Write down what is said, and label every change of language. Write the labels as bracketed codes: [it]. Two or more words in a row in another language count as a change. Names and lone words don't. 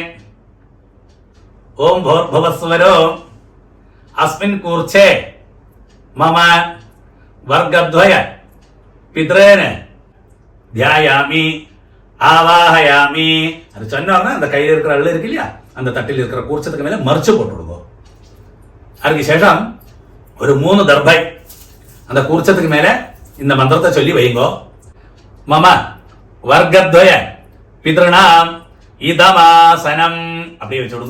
[sa] ओम भूर्भुवस्वरो अस्मिन् कूर्चे मम वर्गद्वय पितॄन् ध्यायामि ஆவாஹயாமி. [ta] அது சொன்னோன்னா அந்த கையில் இருக்கிற அள்ளு இருக்கு இல்லையா, அந்த தட்டில் இருக்கிற கூர்ச்சத்துக்கு மேல மറിச்சு போட்டு விடுவோம். அதுக்கு சேஷம் ஒரு 3 தர்பை அந்த கூர்ச்சத்துக்கு மேல இந்த மந்திரத்தை சொல்லி வைங்கோ. [sa] मम वर्गद्वय पितृणाम् इदमासनम् [ta] அப்படியே வச்சு விடுங்க.